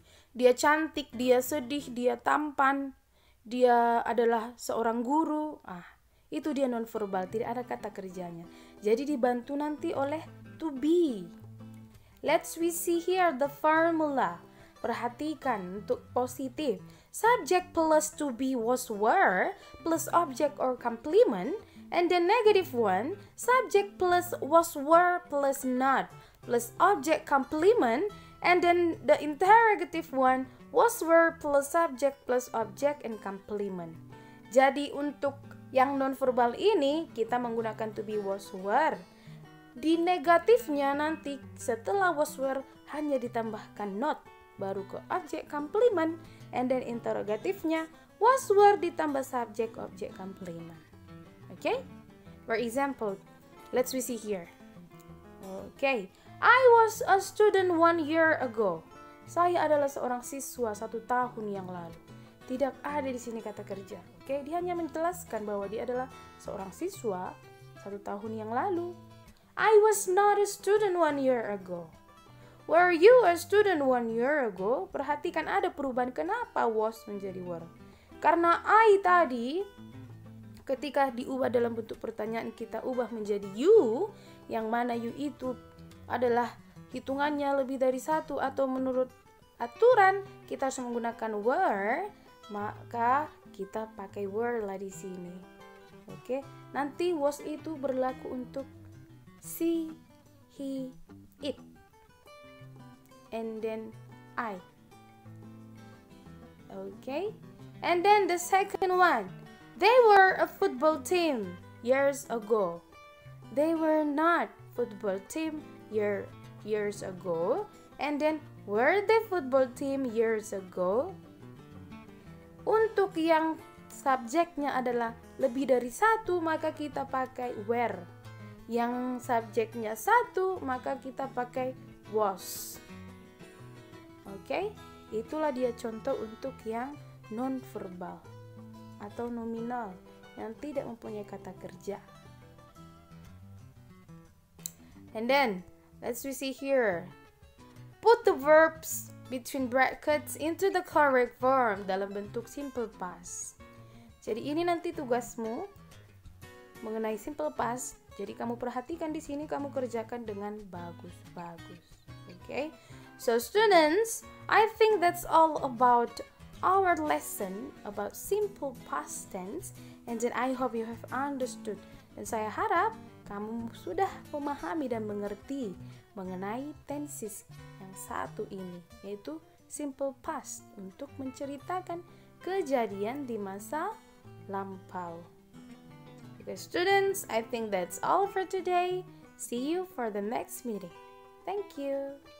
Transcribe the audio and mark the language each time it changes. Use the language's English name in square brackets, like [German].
[Indonesian] Dia cantik, dia sedih, dia tampan, dia adalah seorang guru. Itu dia non-verbal, tidak ada kata kerjanya. Jadi dibantu nanti oleh to be. [English] Let's see here the formula. [Indonesian] Perhatikan untuk positif. [English] Subject plus to be was were plus object or complement. And the negative one, subject plus was were plus not plus object complement. And then the interrogative one, was were plus subject plus object and complement. [Indonesian] Jadi untuk yang nonverbal ini kita menggunakan to be was were. Di negatifnya nanti setelah was were hanya ditambahkan not, baru ke objek complement, [English] and then [Indonesian] interrogatifnya was were ditambah subjek objek complement. Okay? [English] For example, let's see here. Okay, I was a student 1 year ago. [Indonesian] Saya adalah seorang siswa 1 tahun yang lalu. Tidak ada di sini kata kerja. Okay? Dia hanya menjelaskan bahwa dia adalah seorang siswa 1 tahun yang lalu. [English] I was not a student 1 year ago. Were you a student 1 year ago? [Indonesian] Perhatikan ada perubahan. Kenapa was menjadi were? Karena I tadi ketika diubah dalam bentuk pertanyaan kita ubah menjadi you, yang mana you itu adalah hitungannya lebih dari 1 atau menurut aturan kita harus menggunakan were, maka kita pakai were lah di sini. Oke, nanti was itu berlaku untuk she, he, it, [English] and then I. Okay, and then the second one, they were a football team years ago. They were not football team years ago. And then were they football team years ago? [Indonesian] Untuk yang subjeknya adalah lebih dari satu, maka kita pakai were. Yang subjeknya satu, maka kita pakai was. Oke, itulah dia contoh untuk yang non-verbal atau nominal yang tidak mempunyai kata kerja. [English] And then, let's see here. Put the verbs between brackets into the correct form [Indonesian] dalam bentuk simple past. Jadi ini nanti tugasmu mengenai simple past. Jadi kamu perhatikan di sini, kamu kerjakan dengan bagus-bagus. [English] Okay? So students, I think that's all about our lesson about simple past tense, and then I hope you have understood. [Indonesian] Dan saya harap kamu sudah memahami dan mengerti mengenai tenses yang satu ini, yaitu simple past untuk menceritakan kejadian di masa lampau. [English] Okay, students, I think that's all for today. See you for the next meeting. Thank you.